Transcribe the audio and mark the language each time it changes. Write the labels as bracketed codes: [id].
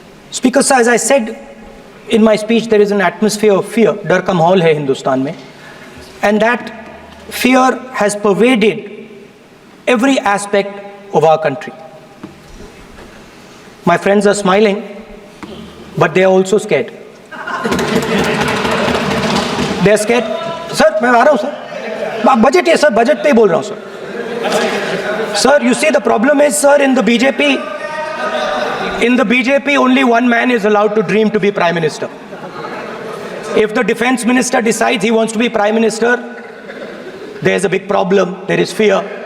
[en] Speaker sir, as I said in my speech, there is an atmosphere of fear, [hi] डर का माहौल है हिंदुस्तान में, [en] and that fear has pervaded every aspect of our country. My friends are smiling, but they are also scared. They are scared. [hi] Sir, मैं आ रहा हूँ sir. Budget है sir, budget पे ही बोल रहा हूँ sir. [en] Sir, you see the problem is, sir, in the BJP, only one man is allowed to dream to be Prime Minister. If the Defense Minister decides he wants to be Prime Minister, there is a big problem, there is fear.